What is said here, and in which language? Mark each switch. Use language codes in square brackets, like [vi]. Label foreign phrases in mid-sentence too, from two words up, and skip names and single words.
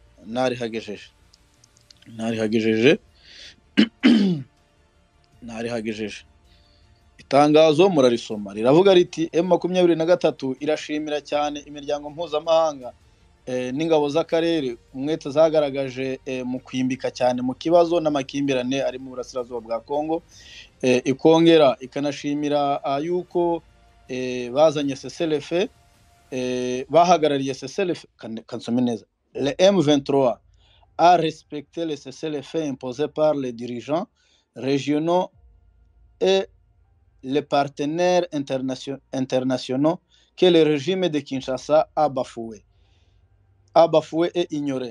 [rw] Narihagejeje itangazo murarisoma, riravuga riti M23 irashimira cyane imiryango mpuzamahanga n'ingabo z'akarere umwete zagaragaje mu kwimbika cyane mu kibazo n'amakimbirane ari mu burasirazuba bwa Kongo. Ikongera ikanashimira yuko bazanye cessez-le-feu, bahagarariye cessez-le-feu. Kansome neza, [fr] le M23 a respecté le cessez-le-feu imposé par les dirigeants régionaux et les partenaires internationaux que le régime de Kinshasa a bafoué et ignoré.